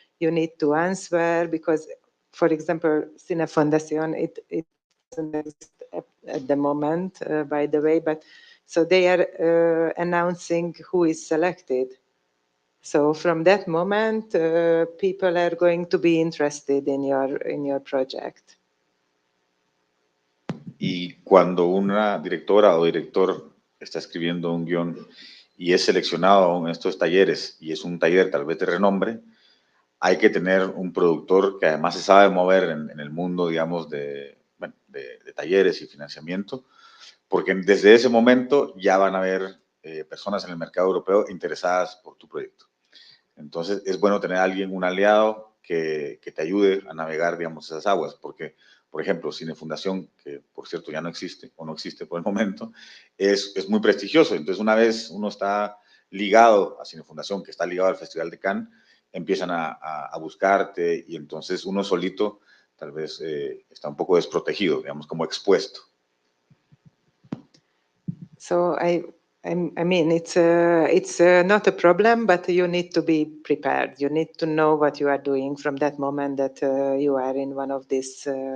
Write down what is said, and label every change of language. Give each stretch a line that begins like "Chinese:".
English: You need to answer because, for example, Cine Fondación, it doesn't exist at the moment, by the way, but so they are announcing who is selected. So from that moment, people are going to be interested in your project.
Spanish: Y cuando una directora o director está escribiendo un guión y es seleccionado en estos talleres, y es un taller tal vez de renombre, hay que tener un productor que además se sabe mover en el mundo, digamos, de talleres y financiamiento, porque desde ese momento ya van a haber personas en el mercado europeo interesadas por tu proyecto. Entonces es bueno tener a alguien, un aliado, que te ayude a navegar, digamos, esas aguas, porque, por ejemplo, Cine Fundación, que por cierto ya no existe, o no existe por el momento, es muy prestigioso. Entonces una vez uno está ligado a Cine Fundación, que está ligado al Festival de Cannes, empiezan a buscarte, y entonces uno solito tal vez está un poco desprotegido, digamos, como expuesto.
English: So I mean, it's not a problem, but you need to be prepared. You need to know what you are doing from that moment that you are in one of these.